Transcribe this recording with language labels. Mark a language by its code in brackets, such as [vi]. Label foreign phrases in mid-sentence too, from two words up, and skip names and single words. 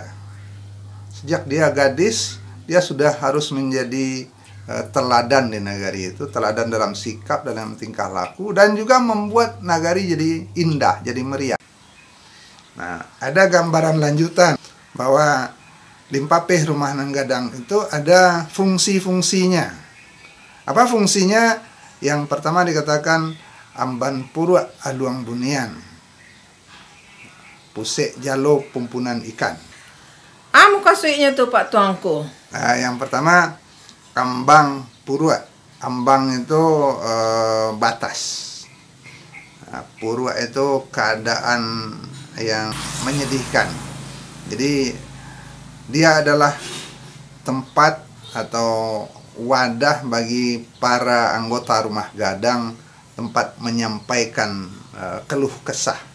[id] Sejak dia gadis, dia sudah harus menjadi teladan di nagari itu, teladan dalam sikap, dalam tingkah laku, dan juga membuat nagari jadi indah, jadi meriah. Nah, ada gambaran lanjutan bahwa [min] limpapeh rumah nanggadang [id] itu ada fungsi-fungsinya. Apa fungsinya? Yang pertama dikatakan [min] amban purwa aluang bunian, pusek jalo pumpunan ikan. [id] Muka suiknya tuh Pak Tuanku. Nah, yang pertama ambang purwa. Ambang itu batas. Nah, purwa itu keadaan yang menyedihkan. Jadi dia adalah tempat atau wadah bagi para anggota rumah gadang, tempat menyampaikan keluh kesah.